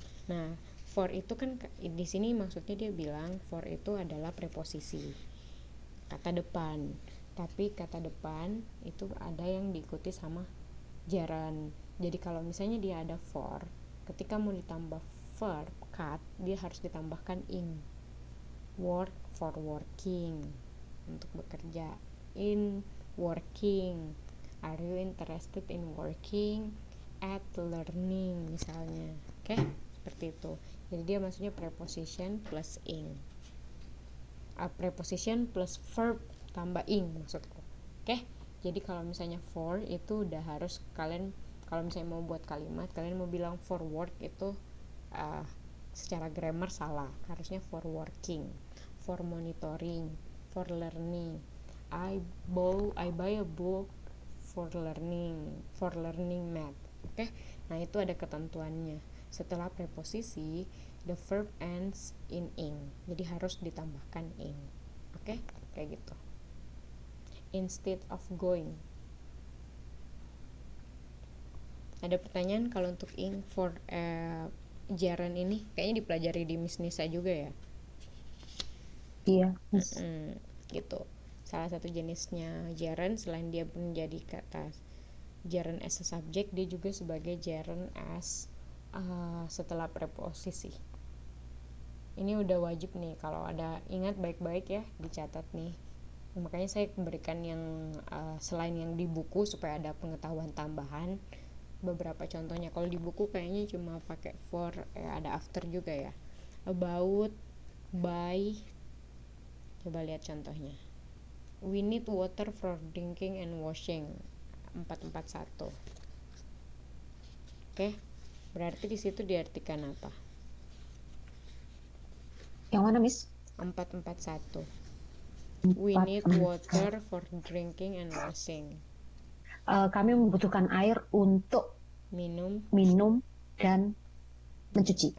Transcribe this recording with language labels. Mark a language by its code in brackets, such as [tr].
[id] Nah, for itu kan di sini maksudnya dia bilang for itu adalah preposisi, kata depan. Tapi kata depan itu ada yang diikuti sama gerund. Jadi kalau misalnya dia ada for, ketika mau ditambah verb cut, dia harus ditambahkan ing. [en] Work for working, [id] untuk bekerja. [en] In working, are you interested in working at learning [id] misalnya. Oke, seperti itu. Jadi dia maksudnya preposition plus ing. Preposition plus verb tambah ing maksudku. Oke. Jadi kalau misalnya for itu udah harus kalian, kalau misalnya mau buat kalimat, kalian mau bilang [en] for work [id] itu secara grammar salah. Harusnya [en] for working, for monitoring, for learning. I buy a book for learning math. [id] Oke. Nah, itu ada ketentuannya. Setelah preposisi, [en] the verb ends in ing. [id] Jadi harus ditambahkan ing. Oke, kayak gitu. [en] Instead of going. [id] Ada pertanyaan kalau untuk ing for gerund ini? Kayaknya dipelajari di Miss Nisa juga ya. Iya. Gitu. Salah satu jenisnya gerund, selain dia menjadi kata [en] gerund as a subject, [id] dia juga sebagai gerund as setelah preposisi. Ini udah wajib nih, kalau ada, ingat baik-baik ya, dicatat nih. Makanya saya berikan yang selain yang di buku supaya ada pengetahuan tambahan. Beberapa contohnya, kalau di buku kayaknya cuma pakai for, ada after juga ya. About, by. Coba lihat contohnya. [en] We need water for drinking and washing. [id] 441. Oke. Berarti di situ diartikan apa? Yang mana, Miss? 441. [en] We need water for drinking and washing. [id] Kami membutuhkan air untuk minum dan mencuci.